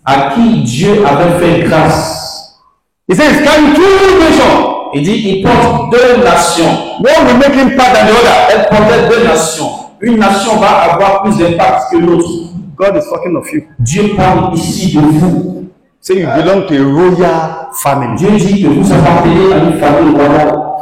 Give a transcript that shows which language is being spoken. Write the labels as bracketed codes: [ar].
[fr] À qui Dieu avait fait grâce. [en] He says he's carrying 2 nations. [fr] Il dit il porte 2 nations. [en] One will make impact than the other. [fr] Elle portait 2 nations. Une nation va avoir plus d'impact que l'autre. [en] God is talking of you. [fr] Dieu parle ici de vous. [en] Say you belong to a royal family. [fr] Dieu dit que vous appartenez à une famille royale.